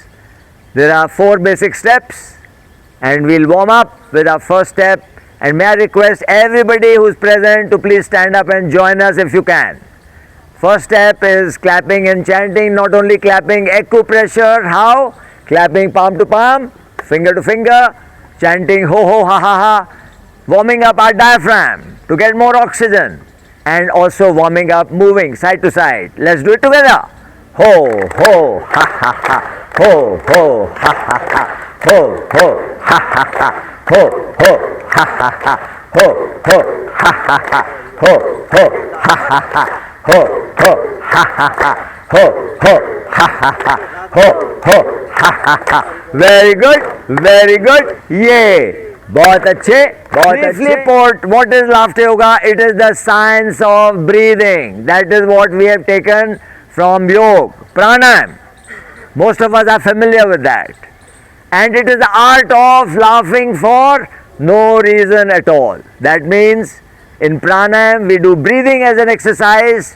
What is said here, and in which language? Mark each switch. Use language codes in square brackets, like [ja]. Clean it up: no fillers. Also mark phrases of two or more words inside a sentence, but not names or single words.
[en] There are 4 basic steps, and we'll warm up with our first step, and may I request everybody who's present to please stand up and join us if you can. First step is clapping and chanting, not only clapping, acupressure, how? Clapping palm to palm, finger to finger, chanting ho ho ha ha ha, warming up our diaphragm to get more oxygen, and also warming up, moving side to side. Let's do it together. Ho ho ha ha ha, ho ho ha ha ha, ho ho ha ha ha, ho ho ha ha ha, ho ho ha ha ha, ho ho ha ha ha, ho ho ha ha ha, ho ho ha ha ha, ho ho ha ha ha. Very good, very good. Yay! [hi] बहुत अच्छे, बहुत अच्छे. [en] What is laughter yoga? It is the science of breathing. That is what we have taken from yoga, pranayam. Most of us are familiar with that. And it is the art of laughing for no reason at all. That means in pranayam we do breathing as an exercise.